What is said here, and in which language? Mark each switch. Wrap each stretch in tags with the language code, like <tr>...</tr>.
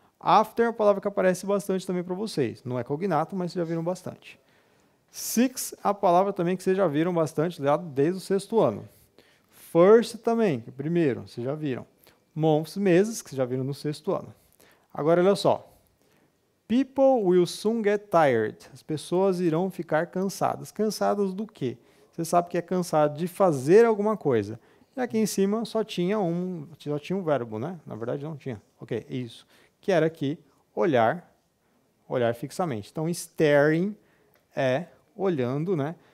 <pt>After é uma palavra que aparece bastante também para vocês. Não é cognato, mas vocês já viram bastante. Six é a palavra também que vocês já viram bastante desde o sexto ano. First também, que é primeiro, vocês já viram. Months, meses, que vocês já viram no sexto ano. Agora, olha só.</pt> <en>People will soon get tired.</en> <pt>As pessoas irão ficar cansadas. Cansadas do quê? Você sabe que é cansado de fazer alguma coisa. E aqui em cima só tinha um verbo, né? Na verdade não tinha. Ok, isso. Que era aqui, olhar fixamente. Então, staring é olhando, né?</pt>